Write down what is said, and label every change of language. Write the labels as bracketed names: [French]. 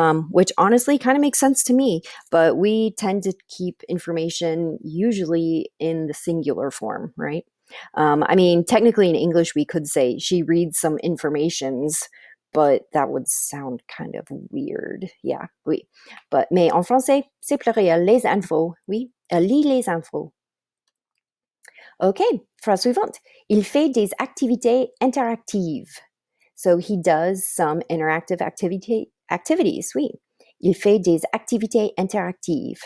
[English] Which honestly kind of makes sense to me, but we tend to keep information usually in the singular form, right? I mean, technically in English, we could say she reads some informations, but that would sound kind of weird. Yeah, oui. [French] Mais en français, c'est pluriel, les infos. Oui, elle lit les infos. OK, phrase suivante. Il fait des activités interactives. [English] So he does some interactive activities. [French] Oui. Il fait des activités interactives.